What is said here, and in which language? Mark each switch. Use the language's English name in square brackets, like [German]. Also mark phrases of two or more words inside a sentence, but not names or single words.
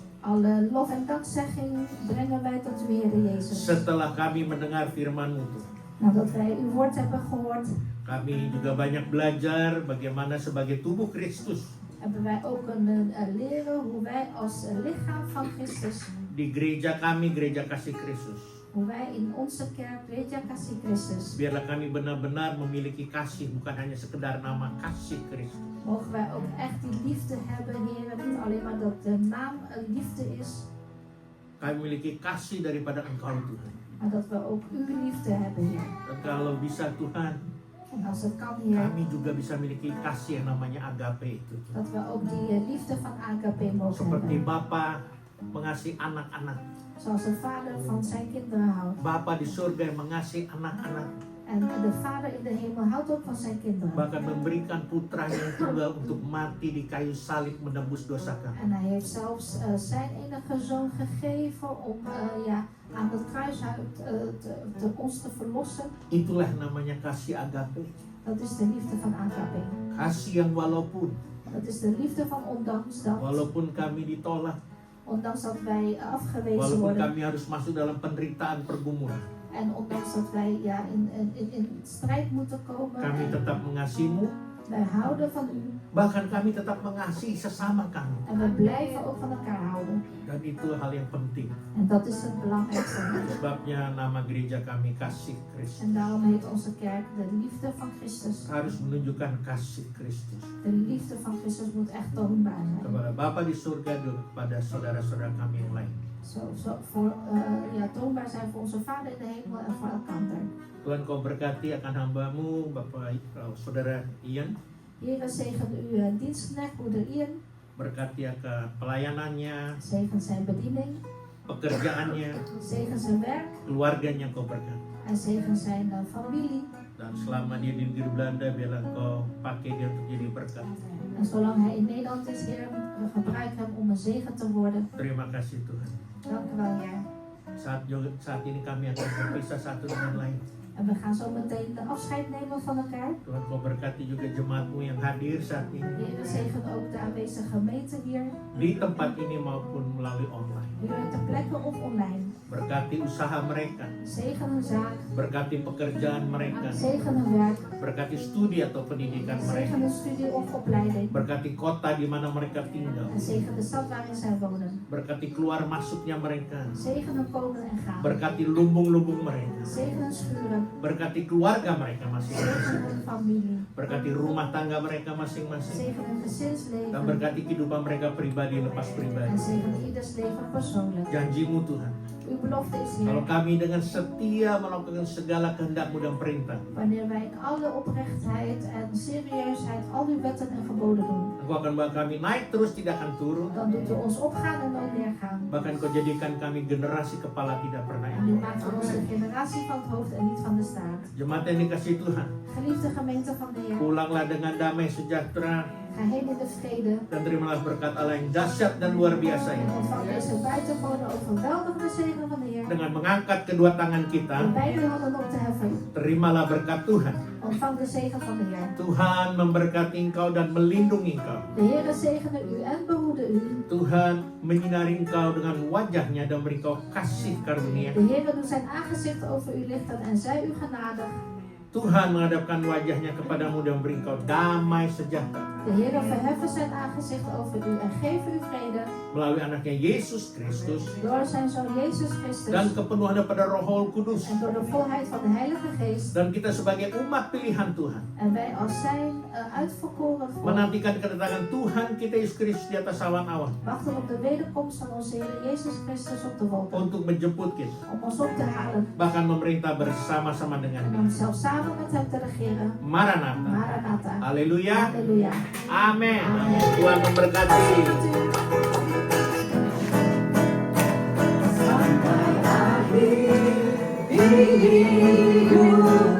[Dutch] Alle lof en dankzegging brengen wij tot u, Heer Jezus. [Indonesian] Setelah kami mendengar firman-Mu Tuhan, [Dutch] Nadat wij uw woord hebben gehoord, [Indonesian] kami juga banyak belajar bagaimana sebagai tubuh Kristus [Dutch] hebben wij ook leren hoe wij als lichaam van Christus, [Indonesian] di gereja kami, gereja kasih Kristus. [Dutch] hoe wij in onze kerk, Gereja Kasih Christus, [Indonesian] Biarlah kami benar-benar memiliki kasih, bukan hanya sekedar nama kasih Kristus. [Dutch] mogen wij ook echt die liefde hebben, Heer. Niet alleen maar dat de naam een liefde is, [Indonesian] Kami memiliki kasih daripada Engkau Tuhan. [Dutch] maar dat we ook uw liefde hebben, Heer. [Indonesian] Dan kalau bisa Tuhan, [Dutch] En als het kan, Heer, [Indonesian] kami juga bisa memiliki kasih yang namanya agape itu. [Dutch] dat we ook die liefde van agape mogen [Indonesian] Seperti [Dutch] hebben. [Indonesian] Bapa mengasihi anak-anak. [Dutch] Zoals de vader van zijn kinderen houdt. [Indonesian] Bapa di surga yang mengasihi anak-anak. [Dutch] En de vader in de hemel houdt ook van zijn kinderen. [Indonesian] Bahkan memberikan putranya yang tunggal untuk mati di kayu salib menebus dosa kami. [Dutch] En hij heeft zelfs zijn enige zoon gegeven om aan het kruishout ons te verlossen. [Indonesian] Itulah namanya kasih agape. [Dutch] Dat is de liefde van agape. [Indonesian] Kasih yang walaupun [Dutch] Dat is de liefde van ondanks dat. [Indonesian] walaupun kami ditolak, [Dutch] Ondanks dat wij afgewezen [Indonesian] walaupun [Dutch] worden. [Indonesian] kami harus masuk dalam penderitaan pergumulan, [Dutch] En ondanks dat wij in strijd moeten komen. [Indonesian] kami [Dutch] En [Indonesian] tetap mengasihi-Mu. [Dutch] wij houden van u. [Indonesian] Bahkan kami tetap mengasihi sesama kami. [Dutch] En we blijven ook van elkaar houden. [Indonesian] Dan itu hal yang penting. [Dutch] En dat is het belangrijkste. [Indonesian] Sebabnya nama gereja kami Kasih Kristus. [Dutch] En daarom heet onze kerk de liefde van Christus. [Indonesian] Harus menunjukkan kasih Kristus [Dutch] De liefde van Christus moet echt toonbaar zijn. [Indonesian] kepada Bapa di surga dan kepada saudara-saudara kami yang lain. [Dutch] Toonbaar zijn voor onze Vader in de hemel en voor elkaar. [Indonesian] Tuhan kau berkati akan hambamu, Bapak Saudara Ian. [Dutch] Heer, zegen uw dienstknecht, moeder Ian. [Indonesian] Berkati akan pelayanannya, [Dutch] Zegen zijn bediening. [Indonesian] pekerjaannya, [Dutch] Zegen zijn werk. [Indonesian] keluarganya kau berkati. [Dutch] En zegen zijn familie. [Indonesian] Dan selama dia di negeri Belanda, biarlah kau pakai dia untuk jadi berkat. [Dutch] En zolang hij in Nederland is, Heer, gebruik hem om een zegen te worden. [Indonesian] Terima kasih Tuhan. [Dutch] Dank u wel, Heer. [Indonesian] Saat ini kami akan berpisah satu dengan lain. [Dutch] En we gaan zo meteen afscheid nemen van elkaar. [Indonesian] Tuhan kau berkati juga jemaatmu yang hadir saat ini. [Dutch] Heer, zegen ook de aanwezige gemeente hier. [Indonesian] Di tempat ini maupun melalui online. [Dutch] Heer, ter plekke of online. [Indonesian] Berkati usaha mereka. [Dutch] Zegen hun zaak. [Indonesian] Berkati pekerjaan mereka. [Dutch] Zegen hun werk. [Indonesian] Berkati studi atau pendidikan [Dutch] Zegen [Indonesian] mereka. [Dutch] hun studie of opleiding. [Indonesian] Berkati kota di mana mereka tinggal. [Dutch] En zegen de stad waarin zij wonen. [Indonesian] Berkati keluar masuknya mereka. [Dutch] Zegen hun komen en gaan. [Indonesian] Berkati lumbung-lumbung mereka. [Dutch] Zegen hun schuren. [Indonesian] Berkati keluarga mereka [Dutch] Zegen [Indonesian] masing-masing. [Dutch] hun familie. [Indonesian] Berkati rumah tangga mereka masing-masing. [Dutch] Zegen hun [Indonesian] Dan [Dutch] gezinsleven. [Indonesian] berkati kehidupan mereka pribadi lepas pribadi. [Dutch] En zegen ieders leven persoonlijk. [Indonesian] Janjimu Tuhan, [Dutch] Uw belofte is [Indonesian] kalau [Dutch] hier. [Indonesian] kami dengan setia melakukan segala kehendak-Mu dan perintah, [Dutch] Wanneer wij in alle oprechtheid en serieusheid al uw wetten en geboden doen. [Indonesian] Engkau akan bawa kami naik terus, tidak akan turun. [Dutch] Dan doet u ons opgaan en nooit neergaan. [Indonesian] Bahkan Kau jadikan kami generasi kepala tidak pernah [Dutch] En u [Indonesian] ikut. [Dutch] maakt van ons een generatie van het hoofd en niet van de staart. [Indonesian] Jemaat yang dikasih Tuhan, [Dutch] Geliefde gemeente van de Heer. [Indonesian] pulanglah dengan damai sejahtera [Dutch] Ga heen in de vrede. [Indonesian] dan terimalah berkat Allah yang dahsyat dan luar biasa [Dutch] En [Indonesian] ini. [Dutch] ontvang deze buitengewone overweldigende zegen van de Heer. [Indonesian] Dengan mengangkat kedua tangan kita, [Dutch] En beide handen op te heffen. [Indonesian] terimalah berkat Tuhan. [Dutch] Ontvang de zegen van de Heer. [Indonesian] Tuhan memberkati engkau dan melindungi engkau. [Dutch] De Heer zegene u en behoede u. [Indonesian] Tuhan menyinari engkau dengan wajahnya dan beri engkau kasih karunia. [Dutch] De Heer doet zijn aangezicht over u lichten en zij u genadig. [Indonesian] Tuhan menghadapkan wajahnya kepadamu dan beri engkau damai sejahtera. [Dutch] De Heer verheffen zijn aangezicht over u en geven u vrede. [Indonesian] Melalui anaknya Yesus Kristus [Dutch] Door zijn zoon Jezus Christus. [Indonesian] dan kepenuhan daripada Roh Kudus. [Dutch] En door de volheid van de Heilige Geest. [Indonesian] Dan kita sebagai umat pilihan Tuhan [Dutch] En wij als zijn uitverkoren volk [Indonesian] menantikan kedatangan Tuhan kita Yesus Kristus di atas awan-awan [Dutch] wachten op de wederkomst van onze Heer Jezus Christus op de wolken. [Indonesian] untuk menjemput kita, [Dutch] Om ons op te halen. [Indonesian] bahkan memerintah bersama-sama dengan [Dutch] En [Indonesian] Dia. [Dutch] om zelfs samen met hem te regeren. [Indonesian] Maranatha. [Dutch] Maranatha. [Indonesian] Haleluya. [Dutch] Halleluja. [Indonesian] Amin. [Dutch] Amin. [Indonesian] Tuhan memberkati. Sampai akhir hidup.